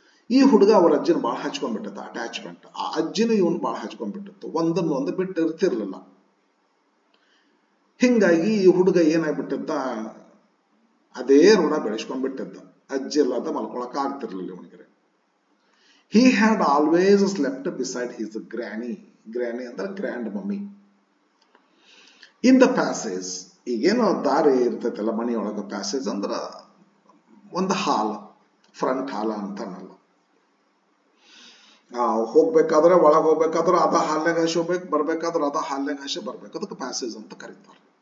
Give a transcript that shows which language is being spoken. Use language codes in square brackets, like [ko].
[kn] ಈ ಹುಡುಗ ಅವ್ರ ಅಜ್ಜಿನ ಬಾಳ ಹಚ್ಕೊಂಡ್ಬಿಟ್ಟಿದ್ದ, ಅಟ್ಯಾಚ್ಮೆಂಟ್. ಆ ಅಜ್ಜಿನ ಇವನ್ ಬಾಳ ಹಚ್ಕೊಂಡ್ಬಿಟ್ಟಿತ್ತು, ಒಂದನ್ನೊಂದು ಬಿಟ್ಟು ಇರ್ತಿರ್ಲಿಲ್ಲ. ಹಿಂಗಾಗಿ ಈ ಹುಡುಗ ಏನಾಗ್ಬಿಟ್ಟಿದ್ದ, ಅದೇ ಋಣ ಬೆಳೆಸ್ಕೊಂಡ್ಬಿಟ್ಟಿದ್ದ. ಅಜ್ಜಿ ಇಲ್ಲದ ಮಲ್ಕೊಳಕ್ ಆಗ್ತಿರ್ಲಿಲ್ಲ ಇವನಿಗೆ. [en] He had always slept beside his granny. [kn] Granny ಅಂದ್ರೆ grand mummy. [en] in the passage, [kn] ಈಗೇನೋ ದಾರಿ ಇರ್ತೈತಲ್ಲ ಮನೆಯೊಳಗ, ಪ್ಯಾಸೇಜ್ ಅಂದ್ರ ಒಂದು ಹಾಲ್, ಫ್ರಂಟ್ ಹಾಲ್ ಅಂತಾನಲ್ಲ. ಹೋಗ್ಬೇಕಾದ್ರೆ ಒಳಗೆ ಹೋಗ್ಬೇಕಾದ್ರೆ ಅದ ಹಾಲ್ನಾಗ ಹಾಸಿ ಹೋಗ್ಬೇಕು, ಬರ್ಬೇಕಾದ್ರೆ ಅದ ಹಾಲ್ನಾಗ ಹಾಸಿ ಬರ್ಬೇಕು, ಅದಕ್ಕೆ ಪ್ಯಾಸೇಜ್ ಅಂತ ಕರೀತಾರೆ.